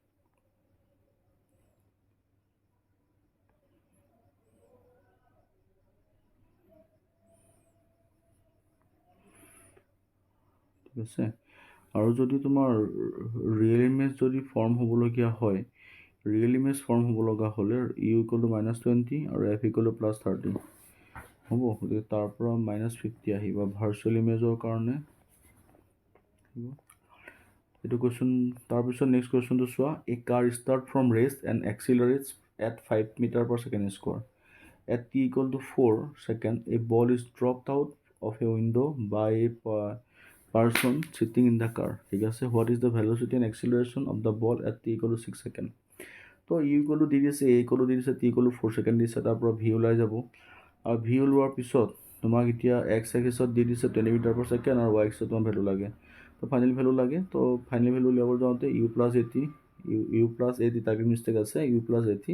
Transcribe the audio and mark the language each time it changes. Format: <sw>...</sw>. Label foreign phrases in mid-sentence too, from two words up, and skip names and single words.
<as>ঠিক আছে, আৰু যদি তোমাৰ</as> <en>real image</en> <as>যদি ফৰ্ম হ'বলগীয়া হয়,</as> <en>real image</en> <as>ফৰ্ম হ'ব লগা হ'লে</as> <en>u equal to -20</en> <as>আৰু</as> <en>f equal to +30</en> <as>হ'ব, গতিকে তাৰ পৰা -50 আহিব</as> <en>virtual image</en> <as>কাৰণে। এইটো কুৱেশ্যন। তাৰপিছত নেক্সট কুৱেশ্যনটো চোৱা,</as> <en>a car start from rest and accelerates at 5 metre/second square at t equal to 4 seconds, a ball is dropped out of a window by a person sitting in the car,</en> <as>ঠিক আছে।</as> <en>What is the velocity and acceleration of the ball at t equal to 6 seconds?</en> <as>তো</as> <en>u equal to</en> <as>দি দিছে,</as> <en>a equal to</en> <as>দি দিছে,</as> <en>t equal to 4 second</en> <as>দিছে, তাৰ পৰা ভি ওলাই যাব, আৰু ভি ওলোৱাৰ পিছত তোমাক এতিয়া</as> <en>x axis</en> <as>দি দিছে</as> <en>10 metre per second</en> <as>আৰু</as> <en>y axis</en> <as>তোমাৰ ভেলু লাগে। তো</as> <en>final value</en> <as>লাগে, তো</as> <en>final value</en> <as>উলিয়াব যাওঁতে</as> <en>u plus 80</en> <as>তাকে মিষ্টেক আছে,</as> <en>u plus 80.</en>